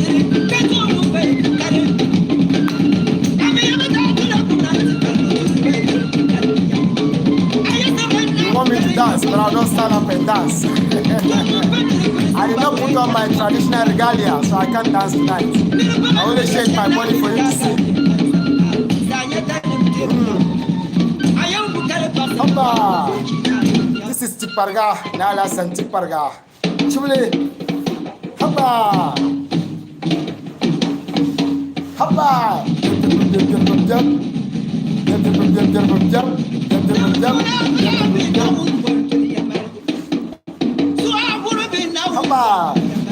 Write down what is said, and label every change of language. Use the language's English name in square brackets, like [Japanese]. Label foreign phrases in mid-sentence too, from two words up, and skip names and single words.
[English] You want me to dance, but I'll not stand up and dance. I did not put on my traditional regalia, so I can't dance tonight. I only shake my body for you to see. This is Tiparga, Nala San Tiparga. Chule. Haba! Haba! Haba!